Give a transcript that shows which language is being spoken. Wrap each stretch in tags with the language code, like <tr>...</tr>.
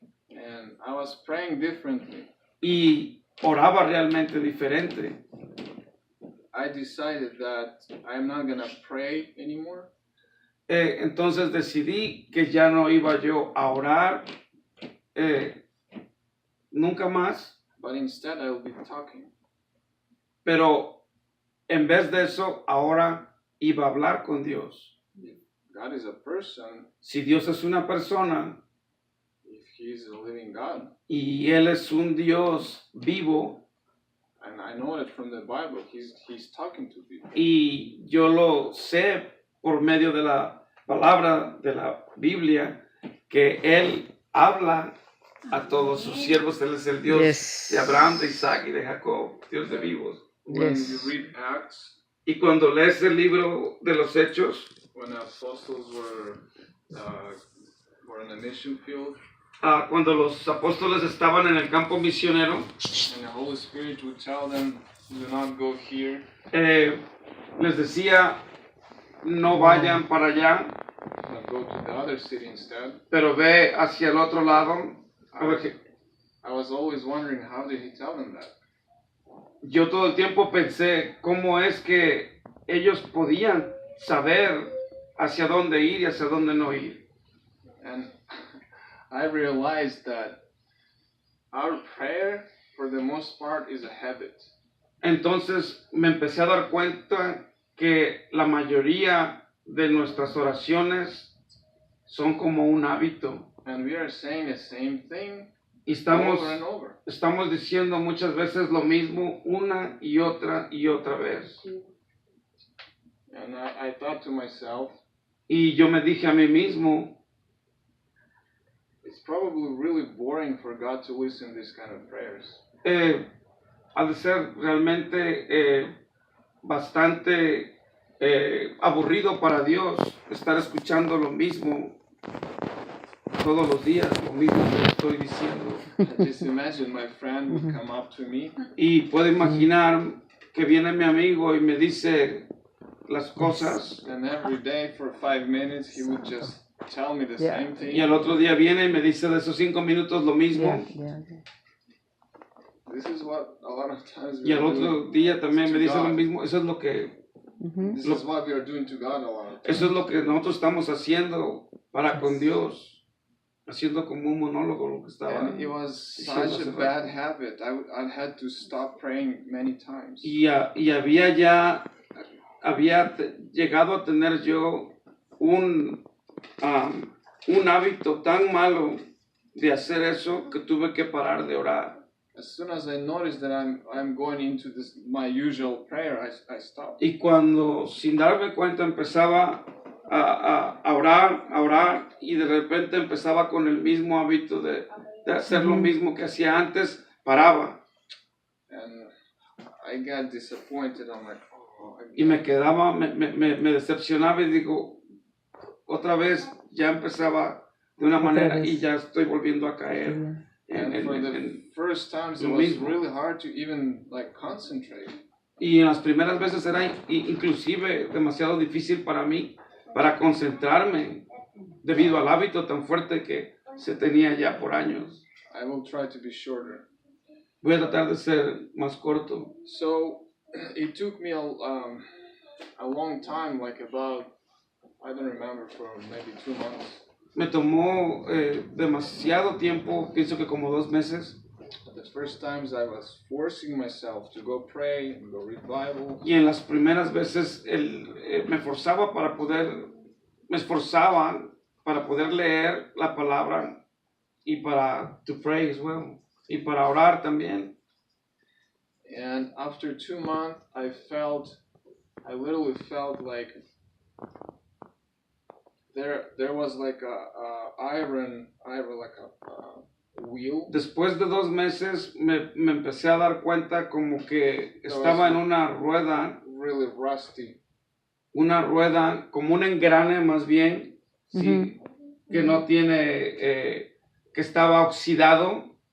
<en>And I was praying differently.</en> <es>Y oraba realmente diferente.</es> <en>I decided that I'm not gonna pray anymore.</en> <es>Entonces decidí que ya no iba yo a orar nunca más,</es> <en>But instead I will be talking.</en> <es>pero en vez de eso ahora iba a hablar con Dios.</es> <en>God is a person.</en> <es>Si Dios es una persona</es> <en>If he is a living God,</en> <es>y Él es un Dios vivo,</es> <en>and I know it from the Bible, he's talking to people.</en> <es>y yo lo sé por medio de la palabra de la Biblia, que Él habla a todos sus siervos. Él es el Dios de Abraham, de Isaac y de Jacob, Dios de vivos.</es> <en>When you read Acts,</en> <es>Y cuando lees el libro de los Hechos,</es> <en>when the apostles were in a mission field,</en> <es>cuando los apóstoles estaban en el campo misionero,</es> <en>and the Holy Spirit would tell them, do not go here,</en> <es>les decía, no vayan para allá,</es> <en>but go to the other city instead.</en> <es>pero ve hacia el otro lado.</es> <en>I was always wondering, how did he tell them that?</en> <es>Yo todo el tiempo pensé cómo es que ellos podían saber hacia dónde ir y hacia dónde no ir.</es> <en>And I realized that our prayer, for the most part, is a habit.</en> <es>Entonces me empecé a dar cuenta que la mayoría de nuestras oraciones son como un hábito.</es> <en>And we are saying the same thing</en> <es>Y</es> <en>over and over.</en> <es>estamos diciendo muchas veces lo mismo una y otra vez.</es> <en>And I thought to myself,</en> <es>Y yo me dije a mí mismo,</es> <en>it's probably really boring for God to listen to these kind of prayers.</en> <es>ha de ser realmente bastante aburrido para Dios estar escuchando lo mismo todos los días, lo mismo que estoy diciendo.</es> <en>Just imagine my friend would come up to me</en> <es>Y puedo imaginar que viene mi amigo y me dice las cosas,</es> <en>and every day for 5 minutes he would just tell me the same thing.</en> <es>y al otro día viene y me dice de esos 5 minutos lo mismo.</es> <en>This is what a lot of times</en> <es>Y</es> <en>we</en> <es>al</es> <en>are</en> <es>otro</es> <en>doing</en> <es>día también me dice lo</es> <en>God.</en> <es>mismo. Eso es lo que</es> <en>This is what we are doing to God a lot of times.</en> <es>Eso es lo que nosotros estamos haciendo para con Dios, haciendo como un monólogo lo que estaba.</es> <en>And it was such a bad habit. I had to stop praying many times.</en> <es>Y había llegado a tener yo un hábito tan malo de hacer eso que tuve que parar de orar.</es> <en>As soon as I noticed that I'm going into my usual prayer, I stopped.</en> <es>Y cuando sin darme cuenta empezaba a orar y de repente empezaba con el mismo hábito de hacer lo mismo que hacía antes, paraba.</es> <en>And I got disappointed. I'm like, oh,</en> <es>y me quedaba, me decepcionaba y digo, otra vez ya empezaba de una manera y ya estoy volviendo a caer.</es> <en>And for the first times it was really hard to even like concentrate.</en> <es>Y en las primeras veces era inclusive demasiado difícil para mí para concentrarme debido al hábito tan fuerte que se tenía ya por años.</es> <en>I will try to be shorter.</en> <es>Voy a tratar de ser más corto.</es> <en>So it took me a long time, like about, I don't remember, for maybe 2 months.</en> <es>Me tomó demasiado tiempo, pienso que como 2 meses.</es> <en>The first times I was forcing myself to go pray and go read Bible.</en> <es>Y en las primeras veces me esforzaba para poder leer la palabra y para</es> <en>to pray as well,</en> <es>y para orar también.</es> <en>And after 2 months, I literally felt like there was like a iron like a wheel.</en> <es>Después de 2 meses me empecé a dar cuenta como que estaba en una rueda,</es> <en>really rusty.</en> <es>Una rueda como un engrane más bien, sí, que no tiene, que estaba oxidado.</es>